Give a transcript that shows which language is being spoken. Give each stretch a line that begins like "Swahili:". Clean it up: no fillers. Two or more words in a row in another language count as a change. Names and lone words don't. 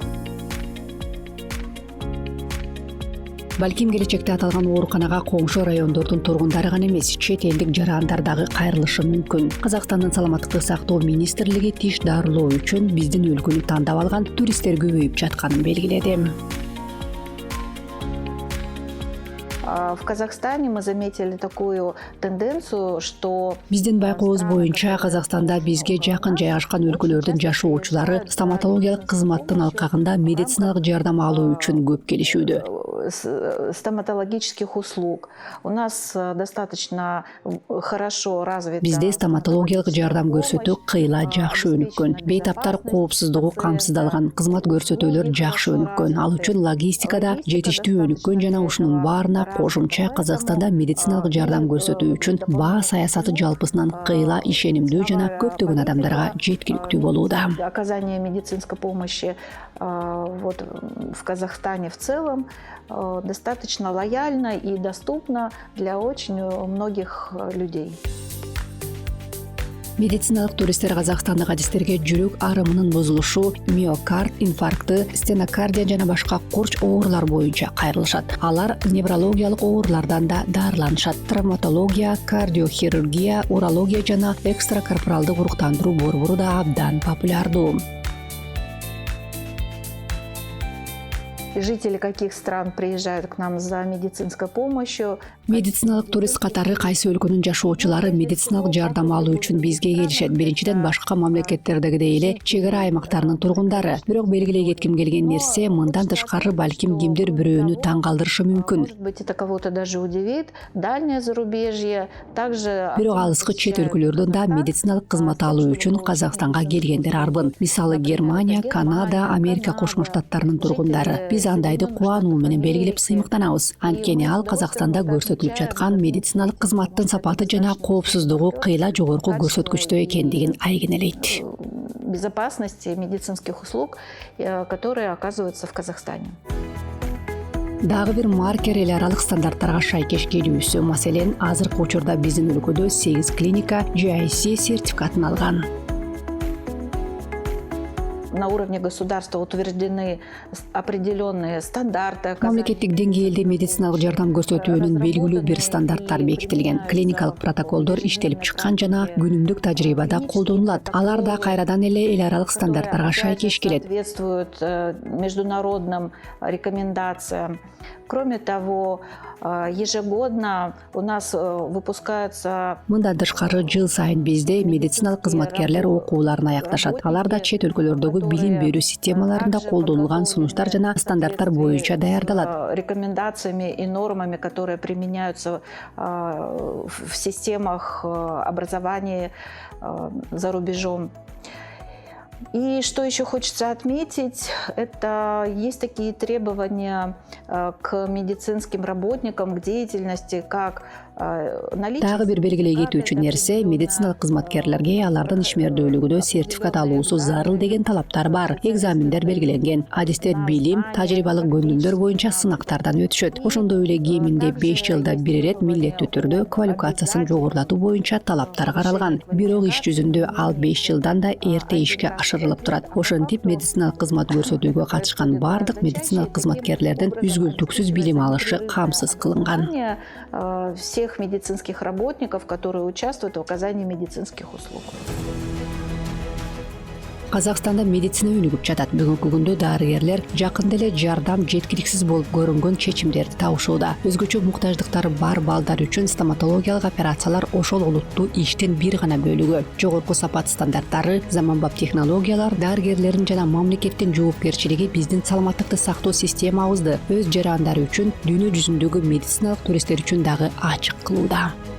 Kyrgyz: Балким келечекте аталган ооруканага коңшу райондордун тургундары гана эмес, чет элдик жарандар дагы кайрылышы мүмкүн. Казакстандын саламаттыкты сактоо министрлиги тиш дарылоо үчүн биздин өлкөнү тандап алган туристтер көбөйүп жатканын белгиледи.
Russian: В Казахстане мы заметили такую тенденцию, что
Kyrgyz: Биздин байкообуз боюнча Казакстанда бизге жакын жайгашкан өлкөлөрдүн жашоочулары стоматологиялык кызматтын алкагында медициналык жардам алуу үчүн көп келишүүдө.
Russian: стоматологических услуг. У нас достаточно хорошо развита...
Kyrgyz: Бизде стоматологиялык жардам көрсөтүү кыйла жакшы өнүккөн. Бейтаптар коопсуздугу камсыздалган, кызмат көрсөтүүлөр жакшы өнүккөн. Ал үчүн логистикада жетиштүү өнүккөн жана ушунун баарына кошумча Казакстанда медициналык жардам көрсөтүү үчүн баа саясаты жалпысынан кыйла ишенимдүү жана көптөгөн адамдарга жеткиликтүү болууда.
Russian: Оказание медицинской помощи вот в Казахстане в целом достаточно лояльно и доступно для очень многих людей.
Kyrgyz: Медициналык туристтер казакстандык адистерге жүрөк арымынын бузулушу, миокард инфаркты, стенокардия жана башка курч оорулар боюнча кайрылышат. Алар неврологиялык оорулардан да дарыланышат. Травматология, кардиохирургия, урология жана экстракорпоралдык уруктандыруу борбору да абдан популярдуу.
Russian: Жители каких стран приезжают к нам за медицинской помощью?
Kyrgyz: Медициналык турист катары кайсы өлкөнүн жашоочулары медициналык жардам алуу үчүн бизге келишет. Биринчиден башка мамлекеттердегидей эле чек ара аймактарынын тургундары. Бирок белгилей кетким келген нерсе, мындан тышкары балким кимдир бирөөнү таң калтырышы мүмкүн.
Russian: Может быть, это кого-то даже удивит. Дальнее зарубежье также...
Kyrgyz: Бирок алыскы чет өлкөлөрдөн да медициналык кызмат алуу үчүн Казакстанга келгендер арбын. Мисалы Германия, Канада, Америка Кошмо Штаттарынын тургундары. Биз андайды кубануу менен белгилеп сыймыктанабыз. Анткени ал Казакстанда көрсөтүлүп жаткан медициналык кызматтын сапаты жана коопсуздугу кыйла жогорку көрсөткүчтө экендигин айгинелейт.
Russian: Безопасности медицинских услуг, которые оказываются в Казахстане.
Kyrgyz: Дагы бир маркер эл аралык стандарттарга шайкеш келүүсү. Маселен, азыркы учурда биздин өлкөдө 8 клиника GIC сертификатын алган.
Russian: На уровне государства утверждены определенные стандарты.
Kyrgyz: Мамлекеттик деңгээлде медициналык жардам көрсөтүүнүн белгилүү бир стандарттар бекитилген. Клиникалык протоколдор иштелип чыккан жана күнүмдүк тажрыйбада колдонулат. Алар да кайрадан эле эл аралык стандарттарга шайкеш келет.
Russian: Соответствуют международным рекомендациям. Кроме того, ежегодно у нас выпускаются...
Kyrgyz: Мындан тышкары жыл сайын бизде медициналык кызматкерлер окууларын аякташат. Алар да чет өлкөлөрдөгү билим берүү системаларында колдонулган сунуштар жана стандарттар боюнча даярдалат.
Russian: Рекомендациями и нормами, которые применяются в системах образования за рубежом. И что еще хочется отметить, это есть такие требования к медицинским работникам, к деятельности, как наличие...
Kyrgyz: Дагы бир белгилей кетүү үчүн нерсе, медициналык кызматкерлерге алардын ишмердүүлүгүдө сертификат алуусу зарыл деген талаптар бар. Экзамендер белгиленген. Адистер билим, тажрыйбалык көндүмдөр боюнча сынактардан өтүшөт. Ошондой эле кеминде 5 жылда бир ирет милдеттүү түрдө квалификациясын жогорулатуу боюнча талаптар каралган. Бирок иш жүзүндө ал 5 жылдан да эрте ишке ашырылып турат. Ошентип медициналык кызмат көрсөтүүгө катышкан бардык медициналык кызматкерлердин үзгүлтүксүз билим алышы камсыз кылынган.
Russian: Всех медицинских работников, которые участвуют в оказании медицинских услуг.
Kyrgyz: Казакстанда медицина өнүгүп жатат. Бүгүнкү күндө дарыгерлер жакында эле жардам жеткиликсиз болуп көрүнгөн чечимдерди табышууда. Өзгөчө муктаждыктары бар балдар үчүн стоматологиялык операциялар ошол олуттуу иштин бир гана бөлүгү. Жогорку сапат стандарттары, заманбап технологиялар, дарыгерлердин жана мамлекеттин жоопкерчилиги биздин саламаттыкты сактоо системабызды өз жарандары үчүн дүйнө жүзүндөгү медициналык туристтер үчүн дагы ачык кылууда.